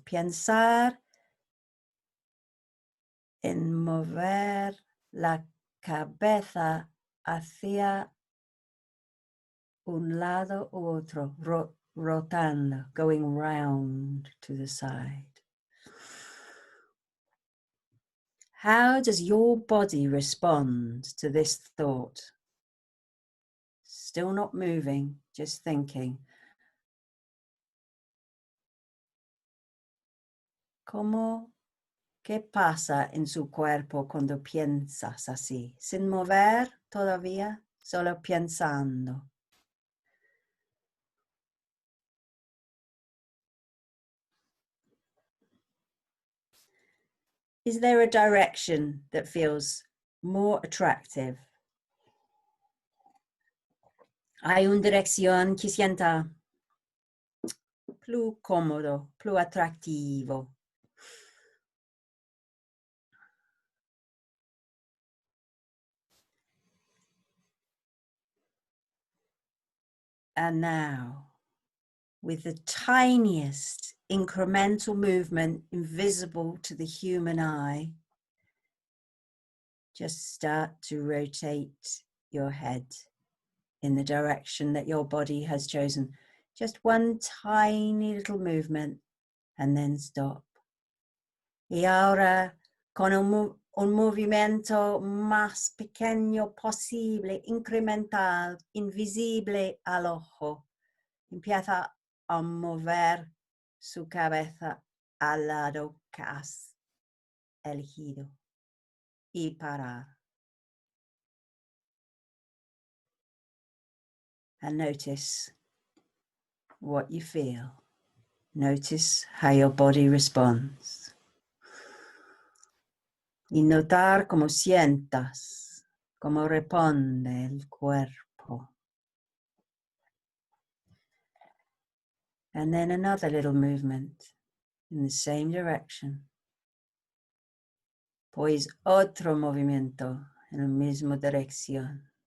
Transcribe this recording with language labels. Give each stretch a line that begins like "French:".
Spanish: Pensar en mover la cabeza hacia un lado u otro, rotando,
English: going round to the side. How does your body respond to this thought? Still not moving, just thinking.
Spanish: ¿Qué pasa en su cuerpo cuando piensas así? Sin mover todavía, solo pensando.
English: Is there a direction that feels more attractive?
Spanish: Hay una dirección que sienta più cómodo, più atractivo.
English: And now, with the tiniest incremental movement invisible to the human eye, just start to rotate your head in the direction that your body has chosen. Just one tiny little movement and then stop.
Spanish: Y ahora, con un movimiento más pequeño posible, incremental, invisible al ojo, empieza a mover su cabeza al lado que has elegido y parar.
English: And notice what you feel. Notice how your body responds.
Spanish: Y notar cómo sientas, cómo responde el cuerpo.
English: And then another little movement in the same direction.
Spanish: Pues otro movimiento en la misma dirección.